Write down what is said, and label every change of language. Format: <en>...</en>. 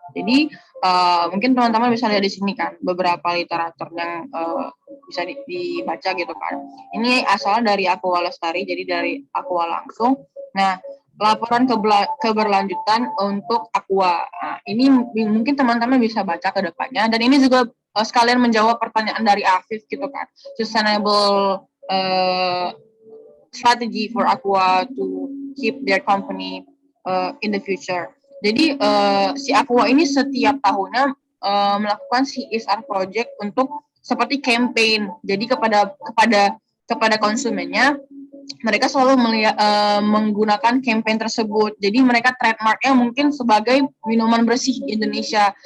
<id>Jadi mungkin teman-teman bisa lihat di sini kan beberapa literatur yang bisa dibaca gitu kan. Ini asal dari Aqua Lestari, jadi dari Aqua langsung. Nah, laporan keberlanjutan untuk Aqua. Nah, ini mungkin teman-teman bisa baca ke depannya. Dan ini juga sekalian menjawab pertanyaan dari Afif gitu kan.</id> <en>Sustainable strategy for Aqua to keep their company in the future.</en> <id>Jadi si Aqua ini setiap tahunnya melakukan CSR project untuk seperti campaign. Jadi kepada konsumennya mereka selalu menggunakan campaign tersebut. Jadi mereka trademarknya mungkin sebagai minuman bersih di Indonesia.</id>